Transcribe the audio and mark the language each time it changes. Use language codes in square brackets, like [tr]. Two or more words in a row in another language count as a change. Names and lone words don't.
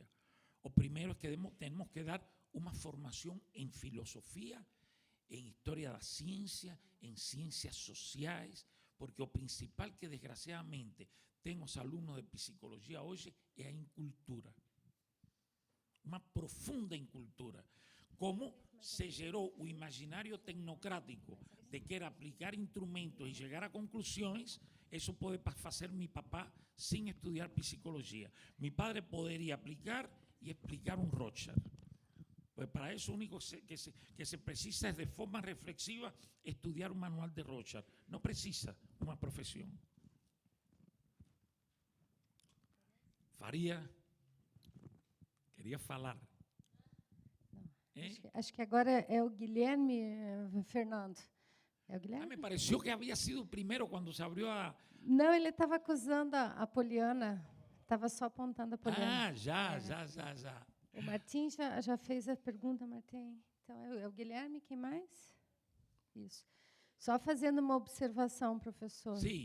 [es] O primero es que tenemos que dar una formación en filosofía, en historia de la ciencia, en ciencias sociales, porque lo principal que desgraciadamente tengo alumnos de psicología hoy es la incultura. Una profunda incultura. [pt] Como se gerou o imaginário tecnocrático de que era aplicar instrumentos e chegar a conclusões, isso pode fazer [es] mi papá [pt] sem estudar psicologia. [es] Mi padre [pt] poderia aplicar e explicar um Rorschach. [es] Pues para eso único que se precisa es de forma reflexiva estudiar un manual de Rorschach. No precisa una profesión. [pt] Faria, queria falar. Acho que agora é o Guilherme, Fernando. É o Guilherme? [es] Me pareció que había sido primero cuando se abrió a... [pt] Não, ele estava acusando a Poliana. Estava só apontando a Poliana. Ah, já. O Martim já fez a pergunta, Martim. Então, é o Guilherme, quem mais? Isso. Só fazendo uma observação, professor. Sim.